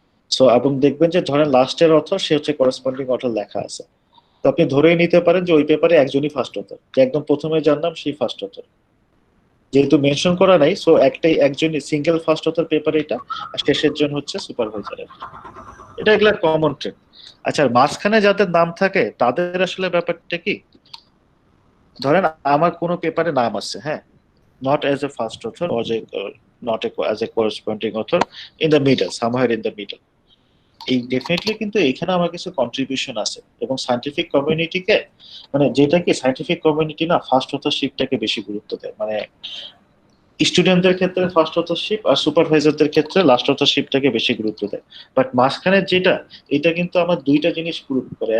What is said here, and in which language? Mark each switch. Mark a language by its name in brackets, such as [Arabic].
[Bangla] So এবং দেখবেন যে ধরেন লাস্টের অথর সে হচ্ছে করেসপন্ডিং অথর লেখা আছে, তো আপনি ধরেই নিতে পারেন যে ওই পেপারে একজনই ফার্স্ট অথর, যে একদম প্রথমে যার নাম সেই ফার্স্ট অথর। যেহেতু মেনশন করা নাই, সো একজনই সিঙ্গেল ফার্স্ট অথর পেপার এটা, আর শেষের জন হচ্ছে সুপারভাইজার। এটা এগুলা কমন ট্রেন্ড। আচ্ছা, মাঝখানে যাদের নাম থাকে তাদের আসলে ব্যাপারটা কি? ধরেন আমার কোনো পেপারে নাম আছে, হ্যাঁ, [English] not as a first author or not as a corresponding author, in the middle, somewhere in the middle. [Bangla] এই ডেফিনেটলি কিন্তু এখানে আমার কিছু কন্ট্রিবিউশন আছে, এবং সায়েন্টিফিক কমিউনিটিকে মানে যেটা কি সায়েন্টিফিক কমিউনিটি না ফার্স্ট অথরশিপটাকে বেশি গুরুত্ব দেয়। মানে স্টুডেন্টদের ক্ষেত্রে ফার্স্ট অথরশিপ আর সুপারভাইজারদের ক্ষেত্রে লাস্ট অথরশিপটাকে বেশি গুরুত্ব দেয়। বাট মাঝখানে যেটা, এটা কিন্তু আমার দুইটা জিনিস গুরুত্ব করে।